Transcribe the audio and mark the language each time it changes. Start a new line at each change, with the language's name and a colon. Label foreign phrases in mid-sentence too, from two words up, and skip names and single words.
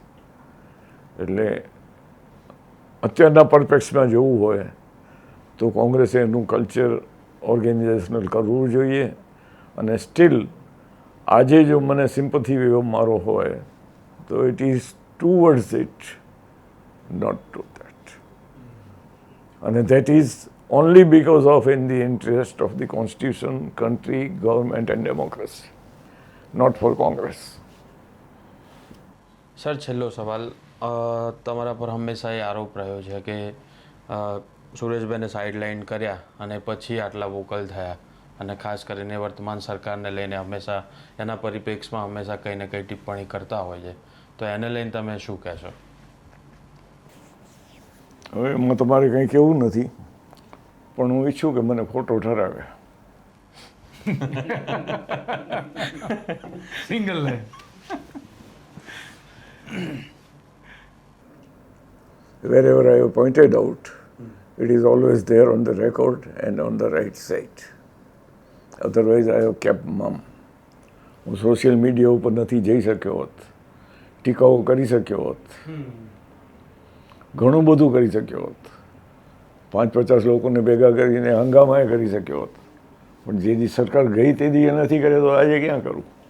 Gujarati: એટલે અત્યારના પરફેક્શમાં જોવું હોય તો કોંગ્રેસે એનું
English: culture organizational
Gujarati: કરવું જોઈએ. અને સ્ટીલ આજે જો મને
English: sympathy wave
Gujarati: મારો હોય તો
English: it is towards it, not to that. અને that is only because of in the interest of the constitution, country, government and democracy, not for Congress.
Gujarati: સર, છેલ્લો સવાલ. તમારા પર હંમેશા એ આરોપ રહ્યો છે કે સુરેશભાઈને સાઇડલાઇન કર્યા અને પછી આટલા વોકલ થયા, અને ખાસ કરીને વર્તમાન સરકારને લઈને હંમેશા એના પરિપ્રેક્ષમાં હંમેશા કંઈ ને કંઈ ટિપ્પણી કરતા હોય છે, તો એને લઈને તમે શું કહેશો? હવે એમાં તમારે કંઈ કહેવું નથી, પણ હું ઈચ્છું કે મને ખોટો ઠરાવે.
English: single line. Wherever I have pointed out, it is always there on the record and on the right side. Otherwise, I have kept mum.
Gujarati: હું
English: social media
Gujarati: ઉપર નથી જઈ શક્યો હોત, ટીકાઓ કરી શક્યો હોત, ઘણું બધું કરી શક્યો હોત, 5-50 લોકોને ભેગા કરીને હંગામાએ કરી શક્યો હોત, પણ જે દી સરકાર ગઈ તે દી એ નથી કરે તો આજે ક્યાં કરું?